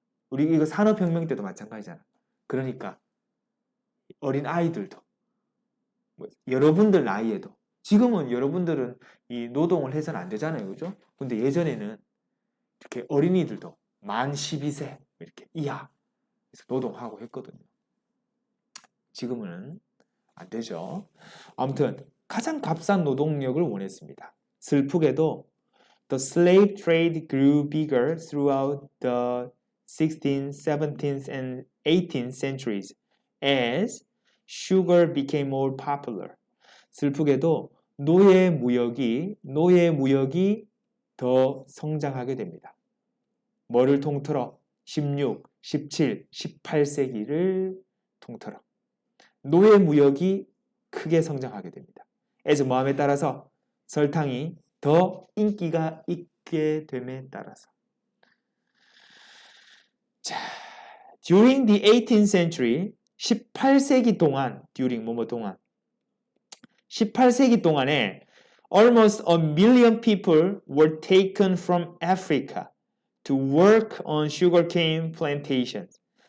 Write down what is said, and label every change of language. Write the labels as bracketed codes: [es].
[ko] 우리 이거 산업혁명 때도 마찬가지잖아. 그러니까 어린 아이들도 여러분들 나이에도 지금은 여러분들은 이 노동을 해서는 안 되잖아요. 그죠? 근데 예전에는 이렇게 어린이들도 만 12세 이렇게 이하 노동하고 했거든요. 지금은 안 되죠. 아무튼 가장 값싼 노동력을 원했습니다. 슬프게도 [en] the slave trade grew bigger throughout the 16th, 17th, and 18th centuries as sugar became more popular. [ko] 슬프게도 노예 무역이 더 성장하게 됩니다. 뭐를 통틀어? 16, 17, 18세기를 통틀어. 노예 무역이 크게 성장하게 됩니다. as 뭐함에 따라서 설탕이 더 인기가 있게 됨에 따라서. [en] 자, during the 18th century [ko] 18세기 동안 [en] during 뭐뭐 동안 [ko] 18세기 동안에 [en] almost a million people were taken from Africa to work on sugarcane plantations.